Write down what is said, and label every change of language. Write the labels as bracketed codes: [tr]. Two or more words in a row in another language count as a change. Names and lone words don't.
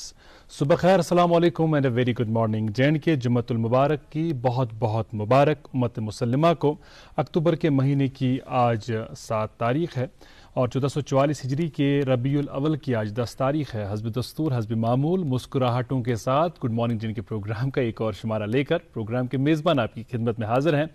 [ur] صبح خیر، السلام علیکم [en] and a very good morning. [ur] J&K جمعۃ المبارک کی بہت بہت مبارک۔ امت مسلمہ کو اکتوبر کے مہینے کی آج 7 تاریخ ہے اور 1444 ہجری کے ربیع الاول کی آج 10 تاریخ ہے. حسب دستور حسب معمول مسکراہٹوں کے ساتھ گڈ مارننگ J&K پروگرام کا ایک اور شمارہ لے کر پروگرام کے میزبان آپ کی خدمت میں حاضر ہیں.